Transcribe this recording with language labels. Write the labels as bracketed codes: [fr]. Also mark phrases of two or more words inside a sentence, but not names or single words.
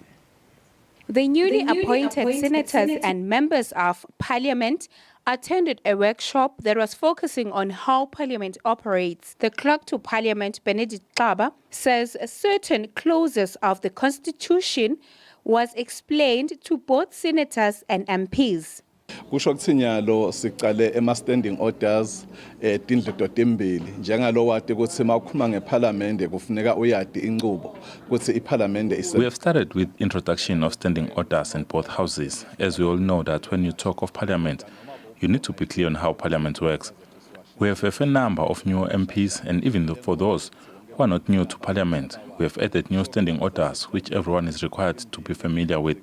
[en] The newly appointed senators and members of Parliament attended a workshop that was focusing on how Parliament operates. The Clerk to Parliament, Benedict Gaba, says certain clauses of the Constitution was explained to both senators and MPs. [ss] Kusho ukuthi nyalo siqale ema- [en] standing orders [ss] tindlu tembili njengalo wati ukuthi mawukhuluma ngeParliament kufuneka uyadi inqubo ukuthi iParliament is. [en] We have started with introduction of standing orders in both houses, as we all know that when you talk of Parliament, you need to be clear on how Parliament works. We have a fair number of new MPs, and even for those who are not new to Parliament, we have added new standing orders which everyone is required to be familiar with.